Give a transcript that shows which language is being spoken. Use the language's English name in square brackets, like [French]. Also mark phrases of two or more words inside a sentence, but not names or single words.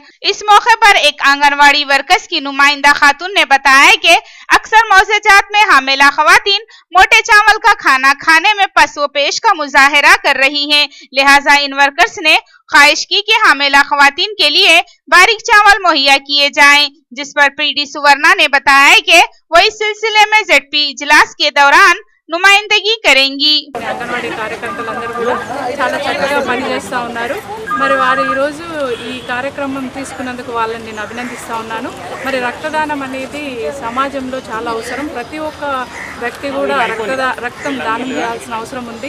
[Urdu] اس موقع پر ایک آنگن واڑی ورکرز کی نمائندہ خاتون نے بتایا کہ اکثر معززات میں حاملہ خواتین موٹے چاول کا کھانا کھانے میں پس و پیش کا مظاہرہ کر رہی ہیں، لہٰذا ان ورکرز نے خواہش کی کہ حاملہ خواتین کے لیے باریک چاول مہیا کیے جائیں، جس پر PD سورنا نے بتایا کہ وہ اس سلسلے میں ZP اجلاس کے دوران نمائندگی کریں گی. [Telugu] అంగన్వాడీ కార్యకర్తలందరూ కూడా చాలా చక్కగా పనిచేస్తూ ఉన్నారు. మరి వారు ఈరోజు ఈ కార్యక్రమం తీసుకున్నందుకు వాళ్ళని నేను అభినందిస్తూ ఉన్నాను. మరి రక్తదానం అనేది సమాజంలో చాలా అవసరం. ప్రతి ఒక్క వ్యక్తి కూడా రక్తం దానం చేయాల్సిన అవసరం ఉంది.